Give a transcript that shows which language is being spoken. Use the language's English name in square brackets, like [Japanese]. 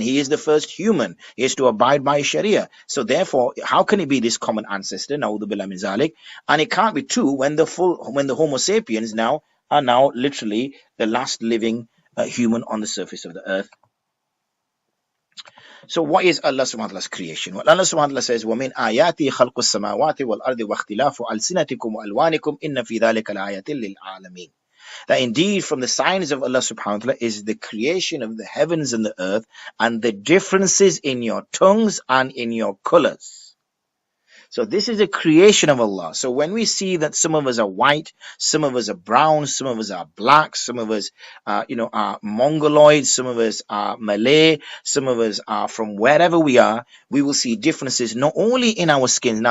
[English] He is the first human. He is to abide by Sharia. So therefore, how can it be this common ancestor? Na'udhu billah min zalik. And it can't be two when the Homo sapiens are now literally the last living human on the surface of the earth. So what is Allah subhanahu wa ta'ala's creation? Well, Allah subhanahu wa ta'ala says, [Arabic] وَمِنْ آيَاتِهِ خَلْقُ السَّمَاوَاتِ وَالْأَرْضِ وَاخْتِلَافُ أَلْسِنَتِكُمْ وَأَلْوَانِكُمْ إِنَّ فِي ذَلِكَ لَآيَةٍ لِلْعَالَمِينَ. [English] That indeed from the signs of Allah subhanahu wa ta'ala is the creation of the heavens and the earth, and the differences in your tongues and in your colors. So this is a creation of Allah. So when we see that some of us are white, some of us are brown, some of us are black, some of us are Mongoloid, some of us are Malay, some of us are from wherever we are, we will see differences not only in our skins.